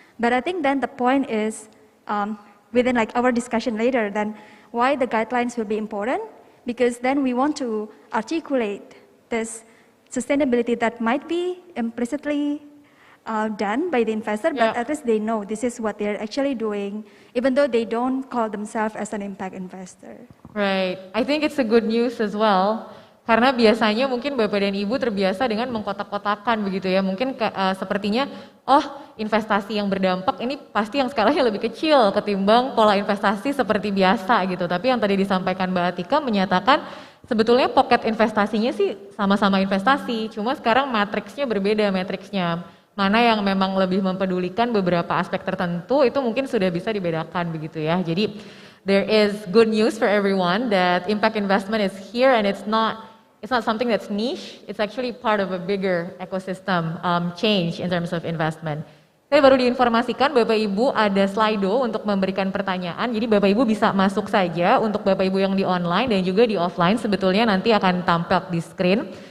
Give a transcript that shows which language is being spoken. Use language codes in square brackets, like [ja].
[en] But I think then the point is, within like our discussion later, then why the guidelines will be important, because then we want to articulate this sustainability that might be implicitly done by the investor, but at least they know this is what they're actually doing, even though they don't call themselves as an impact investor. Right, I think it's a good news as well. [id] Karena biasanya mungkin Bapak dan Ibu terbiasa dengan mengkotak-kotakan begitu ya. Mungkin sepertinya, investasi yang berdampak ini pasti yang skalanya lebih kecil ketimbang pola investasi seperti biasa gitu. Tapi yang tadi disampaikan Mbak Atika menyatakan sebetulnya pocket investasinya sih sama-sama investasi. Cuma sekarang matriksnya berbeda, matriksnya. Mana yang memang lebih mempedulikan beberapa aspek tertentu itu mungkin sudah bisa dibedakan begitu ya. [en] Jadi there is good news for everyone that impact investment is here, and it's not something that's niche, it's actually part of a bigger ecosystem change in terms of investment. [id] Saya baru diinformasikan Bapak Ibu ada Slido untuk memberikan pertanyaan, jadi Bapak Ibu bisa masuk saja untuk Bapak Ibu yang di online dan juga di offline sebetulnya nanti akan tampil di screen.